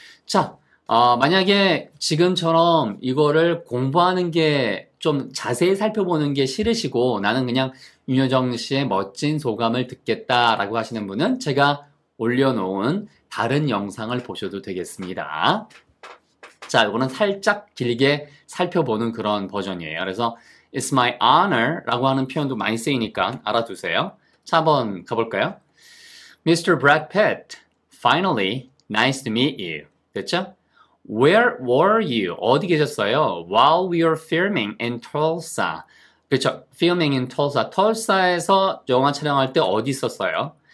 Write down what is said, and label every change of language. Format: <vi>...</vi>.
<ko>자, 만약에 지금처럼 이거를 공부하는 게 좀 자세히 살펴보는 게 싫으시고 나는 그냥 윤여정 씨의 멋진 소감을 듣겠다라고 하시는 분은 제가 올려놓은 다른 영상을 보셔도 되겠습니다. 자, 이거는 살짝 길게 살펴보는 그런 버전이에요. 그래서</ko> <en>It's my honor</en> <ko>라고 하는 표현도 많이 쓰이니까 알아두세요. 자, 한번 가볼까요? Mr.</ko> <en>Brad Pitt, finally, nice to meet you.</en> <ko>됐죠?</ko> <en>Where were you?</en> <ko>어디 계셨어요?</ko> <en>While we were filming in Tulsa.</en> <ko>그렇죠.</ko> <en>Filming in Tulsa.</en> <ko>Tulsa에서 영화 촬영할 때 어디 있었어요?</ko>